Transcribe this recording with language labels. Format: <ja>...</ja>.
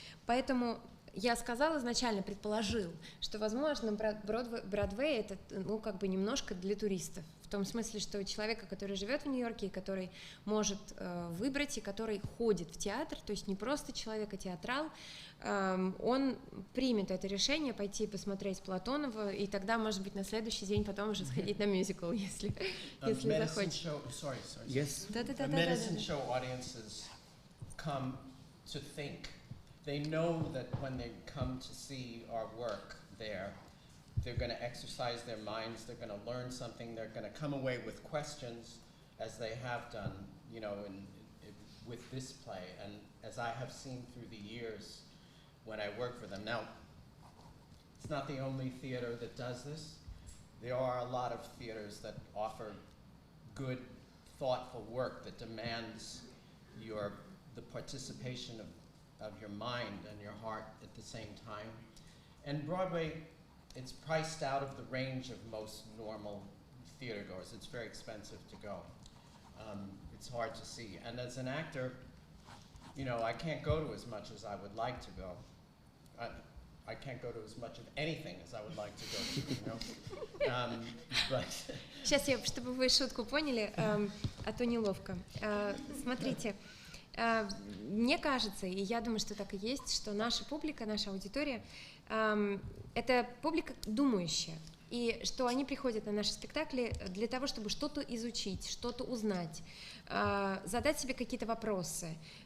<ru>поэтому я сказала изначально, предположил, что, возможно, Бродвей это, ну, как бы немножко для туристов, в том смысле, что человека, который живет в Нью-Йорке, и который может выбрать, и который ходит в театр, то есть не просто человек, а театрал, он примет это решение пойти посмотреть Платонова, и тогда, может быть, на следующий день потом уже сходить на мюзикл, если захочет.</ru> <en>Yes. Medicine show audiences come to think. They know that when they come to see our work there, they're going to exercise their minds, they're going to learn something, they're going to come away with questions, as they have done, you know, with this play, and as I have seen through the years when I work for them. Now, it's not the only theater that does this. There are a lot of theaters that offer good, thoughtful work that demands the participation of your mind and your heart at the same time. And Broadway, it's priced out of the range of most normal theater goers. It's very expensive to go. It's hard to see. And as an actor, you know, I can't go to as much as I would like to go. I can't go to as much of anything as I would like to go to, you know. But</en> <ru>Сейчас чтобы вы шутку поняли, а то неловко. Смотрите, мне кажется, и я думаю, что так и есть, что наша публика, наша аудитория, это публика думающая, и что они приходят на наши спектакли для того, чтобы что-то изучить, что-то узнать, задать себе какие-то вопросы.</ru>